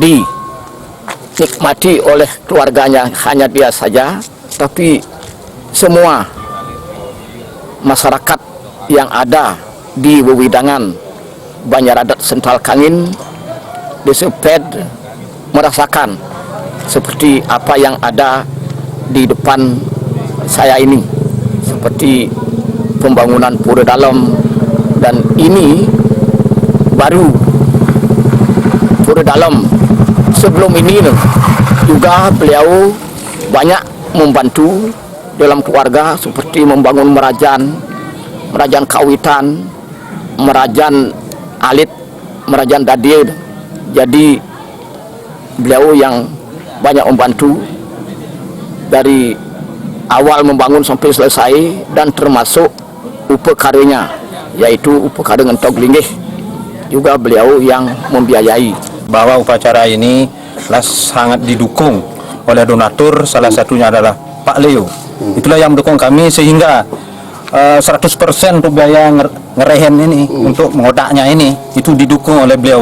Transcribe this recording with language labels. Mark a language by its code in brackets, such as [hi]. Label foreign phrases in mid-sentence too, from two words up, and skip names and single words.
[id] dinikmati oleh keluarganya, hanya dia saja, tapi semua masyarakat yang ada di wewidangan Banjar Adat Sental Kangin Desa Pet merasakan seperti apa yang ada di depan saya ini, seperti pembangunan pura dalam, dan ini baru pura dalam. Sebelum ini juga beliau banyak membantu dalam keluarga, seperti membangun merajan kawitan, merajan alit, merajan dadir. Jadi beliau yang banyak membantu dari awal membangun sampai selesai, dan termasuk upekadenya, yaitu upekade ngentok linggih, juga beliau yang membiayai. Bahwa upacara ini sangat didukung oleh donatur, salah satunya adalah Pak Leo. Itulah yang mendukung kami sehingga 100% untuk biaya ngerehen ini, untuk mengodaknya ini, itu didukung oleh beliau.